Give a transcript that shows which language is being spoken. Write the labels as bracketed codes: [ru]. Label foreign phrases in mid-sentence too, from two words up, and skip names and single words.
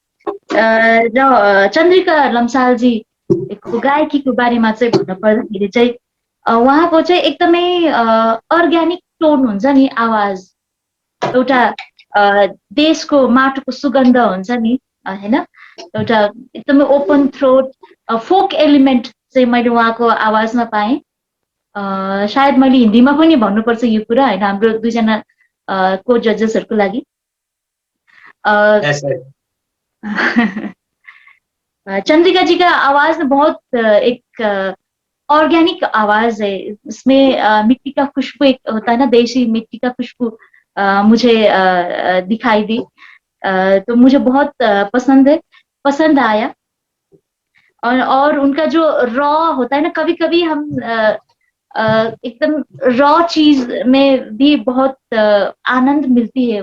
[ne] र चन्द्रिका लम्सालजी गायकीको बारेमा चाहिँ भन्नु पर्दाखेरि चाहिँ उहाँको चाहिँ एकदमै [en] organic tone [ne] हुन्छ नि आवाज, एउटा देशको माटोको सुगन्ध हुन्छ नि हैन, एउटा एकदमै [en] open throat folk element [ne] चाहिँ मैले उहाँको आवाजमा पाएँ। सायद मैले हिन्दीमा पनि भन्नुपर्छ यो कुरा हैन हाम्रो दुईजना को जजेसहरुको लागि। [hi] चंद्रिका जी का आवाज बहुत एक ऑर्गेनिक आवाज है। इसमें मिट्टी का खुशबू एक होता है ना, देसी मिट्टी का खुशबू मुझे दिखाई दी। तो मुझे बहुत पसंद आया। और उनका जो रॉ होता है ना, कभी कभी हम एकदम रॉ चीज में भी बहुत आनंद मिलती है।